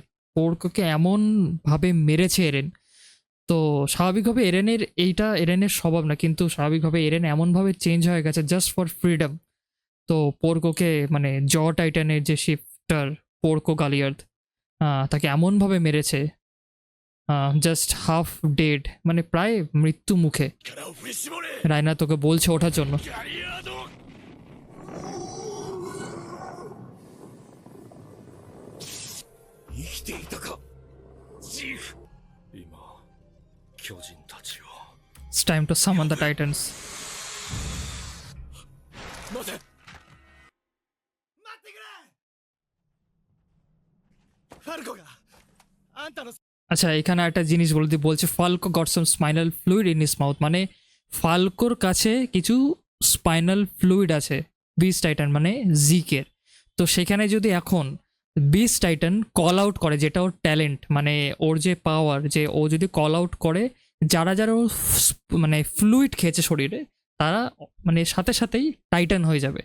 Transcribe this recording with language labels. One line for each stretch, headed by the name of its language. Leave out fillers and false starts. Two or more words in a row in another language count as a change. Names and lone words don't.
Bangla: পোর্কোকে এমন ভাবে মেরেছে এরেন, তো স্বাভাবিকভাবে এরেনের এইটা এরেনের স্বভাব না, কিন্তু স্বাভাবিকভাবে এরেন এমনভাবে চেঞ্জ হয়ে গেছে
English: just for freedom.
Bangla: তো পোর্কোকে মানে জ টাইটানের যে শিফটার পোর্কো গালিয়ার্ড, তাকে এমনভাবে মেরেছে
English: just half dead,
Bangla: মানে প্রায় মৃত্যু মুখে।
Japanese: 力を振り絞れ
Bangla: রায়না তোকে বলছে ওঠার জন্য।
Japanese: ガリアード生きていたかジーフ今巨人たちを
English: It's time to summon the Titans.
Japanese: 待て待ってくれファルコがあんたの
Bangla: আচ্ছা এখানে একটা জিনিস বলছে
English: Falco got some spinal fluid in his mouth,
Bangla: মানে ফাল্কোর কাছে কিছু
English: spinal fluid
Bangla: আছে বিস টাইটান মানে জিকের। তো সেখানে যদি এখন বিস টাইটান
English: call out
Bangla: করে, যেটা ওর ট্যালেন্ট, মানে ওর যে পাওয়ার, যে ও যদি
English: call out
Bangla: করে যারা যারা ওর মানে ফ্লুইড খেয়েছে শরীরে, তারা মানে সাথে সাথেই টাইটান হয়ে যাবে।